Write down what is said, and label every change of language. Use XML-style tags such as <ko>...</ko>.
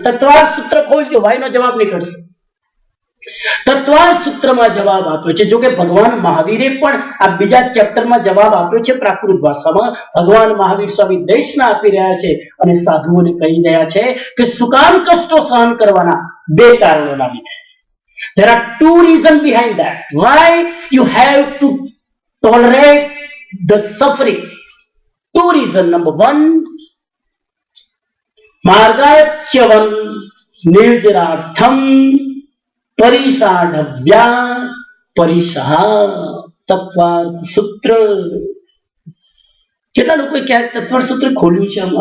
<gu>તત્વાર સૂત્ર ખોલજો, વાય નો જવાબ નીકળશે. તત્વાર સૂત્રમાં જવાબ આપ્યો છે. જો કે ભગવાન મહાવીરે પણ આ બીજા ચેપ્ટરમાં જવાબ આપ્યો છે પ્રાકૃત ભાષામાં. ભગવાન મહાવીર સ્વામી દેશના આપી રહ્યા છે અને સાધુઓને કહી રહ્યા છે કે શું કામ કષ્ટો સહન કરવાના? 2 કારણોના લીધે.</gu> <en>There are 2 reasons behind that. Why you have to tolerate the suffering? 2 reasons. Number 1,</en> <sa>मार्गाच्यवन निर्जरार्थम परिसाढव्या परिसहा તત્વાર્થ સૂત્ર.</sa> <gu>કેટલા લોકો ક્યાંક તત્વાર્થ સૂત્ર ખોલ્યું છે?</gu>